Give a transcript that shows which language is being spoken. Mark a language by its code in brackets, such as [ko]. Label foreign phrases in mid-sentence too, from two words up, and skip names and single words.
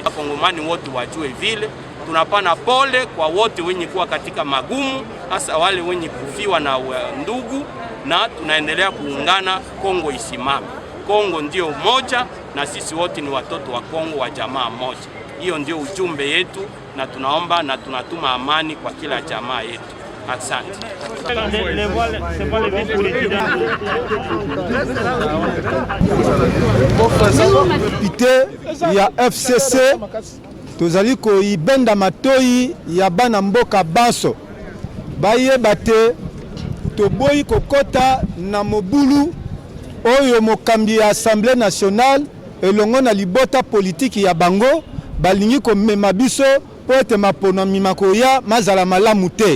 [sw] Wakongomani wote wajue vile. Tunapana pole kwa wote wenye kuwa katika magumu, hasa wale wenye kufiwa na ndugu, na tunaendelea kuungana, Kongo isimame. Kongo ndio moja na sisi wote ni watoto wa Kongo wa jamaa moja. Hiyo ndio ujumbe yetu, na tunaomba na tunatuma amani kwa kila jamaa yetu. Asante. [ln] Député ya FCC tozali koyibenda matoi ya bana mboka Banso bayeba te toboyi kokota na mobulu oyo mokambi ya Assemblée nationale elongo na libota politiki ya bango balingi komema biso po ete maponami makoya mazala malamu te.